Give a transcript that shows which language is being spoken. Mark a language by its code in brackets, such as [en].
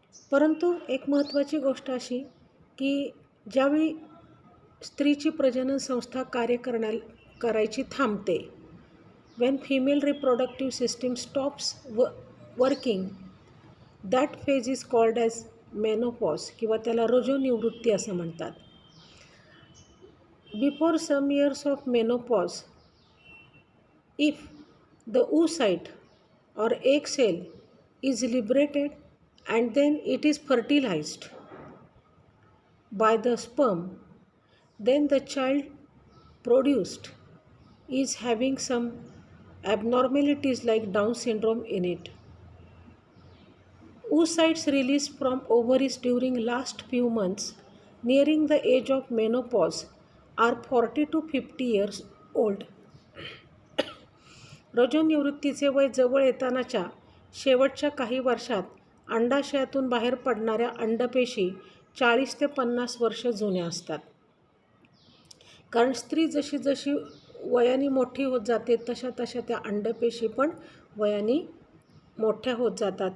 [mr] परंतु एक महत्त्वाची गोष्ट अशी की ज्यावेळी स्त्रीची प्रजनन संस्था कार्य करायची थांबते, [en] when female reproductive system stops working, that phase is called as menopause [mr] किंवा त्याला रजोनिवृत्ती असं म्हणतात. [en] Before some years of menopause, if the oocyte or egg cell is liberated and then it is fertilized by the sperm, then the child produced is having some abnormalities like Down syndrome in it. Oocytes released from ovaries during last few months nearing the age of menopause are 40 to 50 years old. [mr] रजोनिवृत्तीचे वय जवळ येतानाच्या शेवटच्या काही वर्षात अंडाशयातून बाहेर पडणाऱ्या अंडपेशी 40 ते 50 वर्ष जुन्या असतात. कारण स्त्री जशी जशी वयाने मोठी होत जाते तशा तशा त्या अंडपेशी पण वयाने मोठ्या होत जातात.